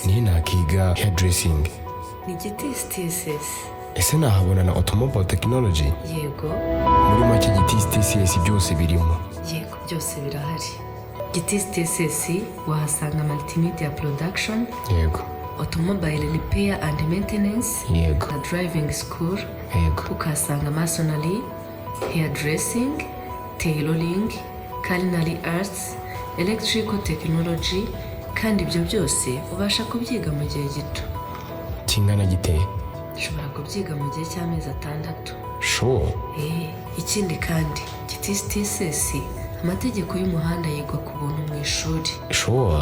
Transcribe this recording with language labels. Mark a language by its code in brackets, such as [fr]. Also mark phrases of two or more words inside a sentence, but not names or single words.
[rw] Niyo nakiga hairdressing. Ni Gitisi Tss. Ese nahabona na [en] automobile technology? [rw] Yego. Muri make Gitisi Tss byose birimo. Yego, byose birahari. Gitisi Tss wahasanga [en] multimedia production. [rw] Yego. [en] Automobile repair and maintenance. [rw] Yego. [en] Na driving school. [rw] Yego. [en] Ukahasanga masonry, hairdressing, tailoring, culinary arts, electrical technology, [rw] kandi ibyo byose ubasha kubyiga mu gihe gito. Kingana giteye? Ushobora kubyiga mu gihe cy'amezi 6. [en] Sure. [rw] Ikindi kandi Gitisi Tss amategeko y'umuhanda yigwa kubuntu mu ishuri. [en] Sure.